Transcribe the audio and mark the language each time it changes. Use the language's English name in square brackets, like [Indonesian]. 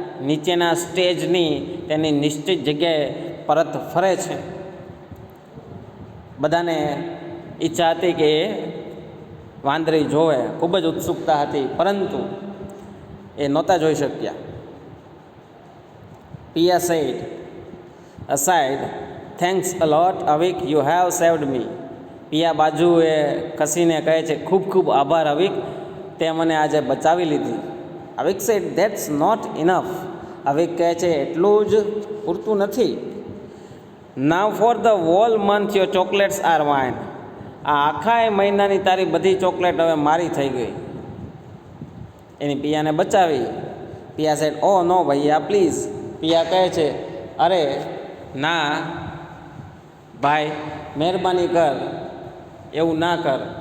[Gujarati] નીચેના સ્ટેજની તેની નિશ્ચિત જગ્યાએ પરત ફરે છે. બધાને ઈચ્છા હતી કે એ વાંદરી જોવે, ખૂબ જ ઉત્સુકતા હતી, પરંતુ એ નહોતા જોઈ શક્યા. [English] Piya said aside, "Thanks a lot, Avik, you have saved me." [Gujarati] પિયા બાજુએ ખસીને કહે છે, ખૂબ ખૂબ આભાર અવિક, તે મને આજે બચાવી લીધી. અવિક સેડ, [English] "That's not enough." [Gujarati] અવિક કહે છે, એટલું જ પૂરતું નથી. [English] "Now for the whole month your chocolates are mine." [Gujarati] આ આખા મહિનાની તારી બધી ચોકલેટ હવે મારી થઈ ગઈ. એની પિયાને બચાવી. પિયા sad, [English] "Oh no [Gujarati] Bhaiya please." પિયા કહે છે, અરે ના ભાઈ, મહેરબાની કર, એવું ના કર.